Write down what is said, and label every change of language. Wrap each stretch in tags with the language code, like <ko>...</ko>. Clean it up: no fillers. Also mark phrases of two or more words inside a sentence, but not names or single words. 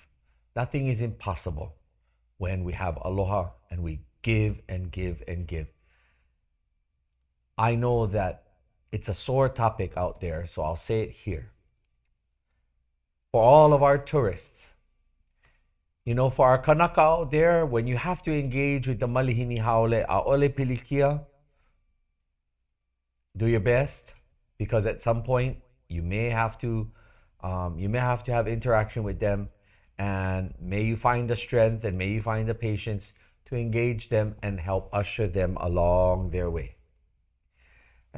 <en>Nothing is impossible when we have aloha and we give and give and give. I know that it's a sore topic out there, so I'll say it here. For all of our tourists, you know, for our Kanaka out there, when you have to engage with the</en> <haw>malihini haole, a'ole pilikia,</haw> <en>do your best, because at some point you may have to have interaction with them, and may you find the strength and may you find the patience to engage them and help usher them along their way.</en>